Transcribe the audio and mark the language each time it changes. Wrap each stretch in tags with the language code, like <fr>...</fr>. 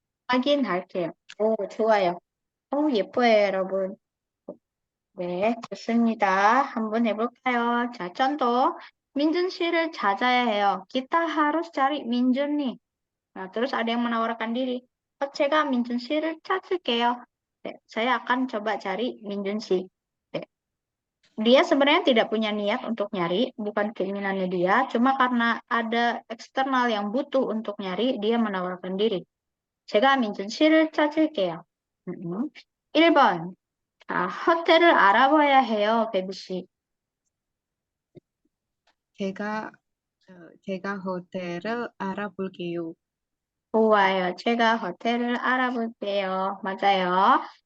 <ko>확인할게요. 오, 좋아요. 예뻐요, 여러분. 네, 좋습니다. 한번 해볼까요? 자,</ko> <id>contoh.</id> <ko>민준 씨를 찾아야 해요.</ko> <id>Kita harus cari 민준 nih. Nah, terus ada yang menawarkan diri.</id> <ko>제가 민준 씨를 찾을게요. 네,</ko> <id>saya akan coba cari 민준 씨.</id> <ko>네.</ko> <id>Dia sebenarnya tidak punya niat untuk nyari, bukan keinginannya dia, cuma karena ada eksternal yang butuh untuk nyari, dia menawarkan diri.</id> <ko>제가 민준 씨를 찾을게요. 1번. 자, 호텔을 알아봐야 해요, 베비 씨. 제가 호텔을 알아볼게요. 좋아요. 제가 호텔을 알아볼게요. 맞아요.</ko>